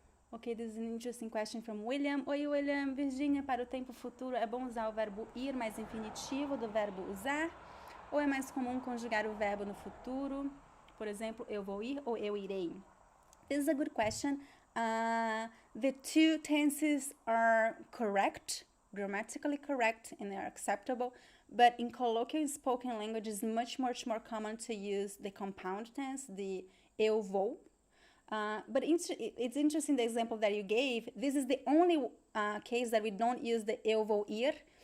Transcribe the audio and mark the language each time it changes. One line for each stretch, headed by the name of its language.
English: Ok, this is an interesting question from William.
Portuguese: Oi, William. Virginia, para o tempo futuro, é bom usar o verbo ir mais infinitivo do verbo usar? Ou é mais comum conjugar o verbo no futuro? Por exemplo, eu vou ir ou eu irei?
English: This is a good question. The two tenses are correct, grammatically correct, and they are acceptable. But in colloquial spoken language, it's much more common to use the compound tense, the eu vou. But it's interesting the example that you gave. This is the only case that we don't use the eu vou ir.